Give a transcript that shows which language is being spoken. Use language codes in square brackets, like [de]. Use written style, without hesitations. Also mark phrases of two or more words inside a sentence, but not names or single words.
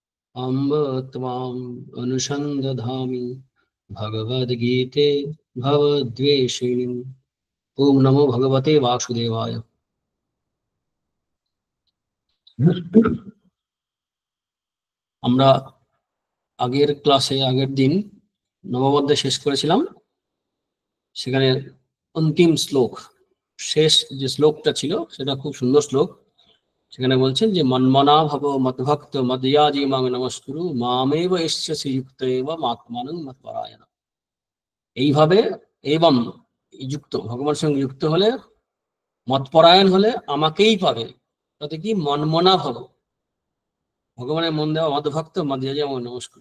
[sa] अम्ब त्वाम् अनुसन्दधामि भगवद्गीते भवद्वेषिणीम्। ओम नमो भगवते वासुदेवाय। [bn] আমরা আগের ক্লাসে আগের দিন নবম অধ্যায় শেষ করেছিলাম। সেখানে অন্তিম শ্লোক, শেষ যে শ্লোকটা ছিল সেটা খুব সুন্দর শ্লোক। সেখানে বলছেন যে [sa] मन्मना भव मद्भक्त मद्याजि मां नमस्कुरु मामेव एष्यसि युक्त एव आत्मानं मत्परायण। [bn] এইভাবে এবং যুক্ত, ভগবানের সঙ্গে যুক্ত হলে, মতপরায়ণ হলে আমাকেই পাবে। তাতে কি [sa] मन्मना भव, [bn] ভগবানের মন দেওয়া [sa] मद्भक्त मद्याजि मां नमस्कुरु।